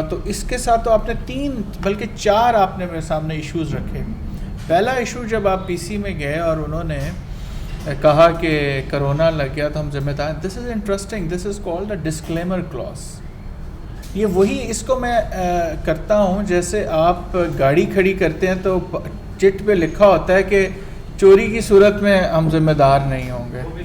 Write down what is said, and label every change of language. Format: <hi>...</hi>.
<ur>تو اس کے ساتھ تو آپ نے 3 بلکہ 4 آپ نے میرے سامنے ایشوز رکھے. پہلا ایشو جب آپ پی سی میں گئے اور انہوں نے کہا کہ کرونا لگ گیا تو ہم ذمہ دار.</ur> <en>This is interesting, this is called a disclaimer clause.</en> <ur>یہ وہی, اس کو میں کرتا ہوں جیسے آپ گاڑی کھڑی کرتے ہیں تو چٹ پہ لکھا ہوتا ہے کہ چوری کی صورت میں ہم ذمہ دار نہیں ہوں گے.</ur>